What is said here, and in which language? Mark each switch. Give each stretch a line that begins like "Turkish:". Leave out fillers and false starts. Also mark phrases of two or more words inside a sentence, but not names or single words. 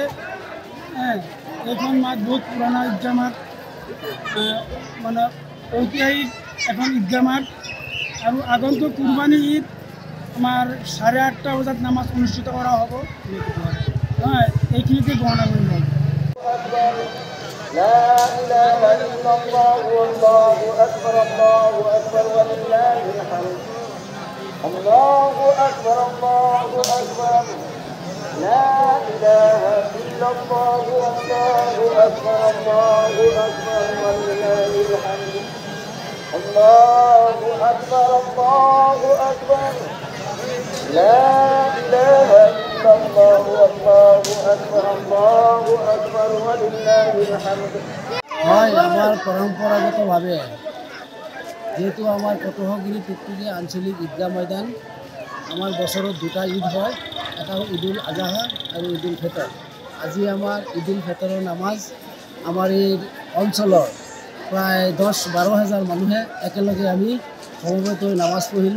Assamese: এইখন মাত বহুত পুৰণা ঈদগাহ, মানে ঐতিহাসিক এখন ঈদগাহ আৰু আগন্তুক কুৰবানী ঈদ আমাৰ 8:30 বজাত নামাজ অনুষ্ঠিত কৰা হ'ব। এইখিনিতে গণনা কৰিব।
Arabic: لا إله إلا الله والله أكبر الله أكبر ولله الحمد الله أكبر الله أكبر لا إله إلا الله والله أكبر الله أكبر ولله الحمد الله أكبر الله أكبر لا إله إلا الله والله أكبر الله أكبر ولله الحمد
Assamese: হয় আমাৰ পৰম্পৰাগতভাৱে যেহেতু আমাৰ কটহগিৰি টুকটুকি আঞ্চলিক ঈদগাহ ময়দান আমাৰ বছৰত দুটা ঈদ হয়, এটা ঈদুল আজহা আৰু ঈদুল ফিতৰ। আজি আমাৰ ঈদুল ফিতৰৰ নামাজ আমাৰ এই অঞ্চলৰ প্ৰায় 10-12 হাজাৰ মানুহে একেলগে আমি সমবেত হৈ নামাজ পঢ়িলোঁ।